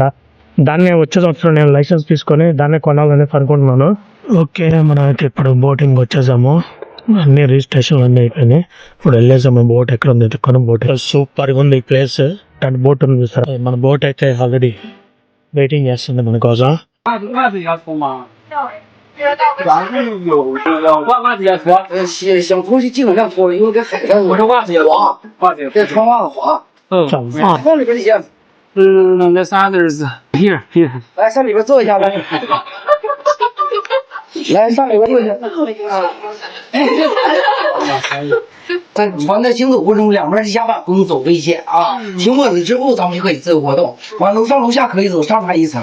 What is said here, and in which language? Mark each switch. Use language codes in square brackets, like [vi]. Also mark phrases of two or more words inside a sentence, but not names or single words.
[te] దాన్ని వచ్చే సంవత్సరం నేను లైసెన్స్ తీసుకొని దాన్నే కొనాలని అనుకుంటున్నాను. ఓకే, మనం అయితే ఇప్పుడు బోటింగ్ వచ్చేసాము. అన్ని రిజిస్ట్రేషన్లు అన్నీ అయిపోయినాయి. ఇప్పుడు వెళ్ళేసాము. బోట్ ఎక్కడ ఉంది ఎత్తుకొని. బోట్ సూపర్గా ఉంది ఈ ప్లేస్. [en] and boat [te] ఉంది సార్. మన బోట్ అయితే [en] already waiting [te] చేస్తుంది మన కోసం. [zh] 想出去基本上脱，因为跟海上我这袜子也滑，这穿袜子滑。放里边这些。 [en] This others here. [zh] 来上里边坐一下来。来上里边坐一下。在船在行走过程中，两边是甲板，不用走危险啊。停泊之后，咱们就可以自由活动。往楼上楼下可以走，上爬1层。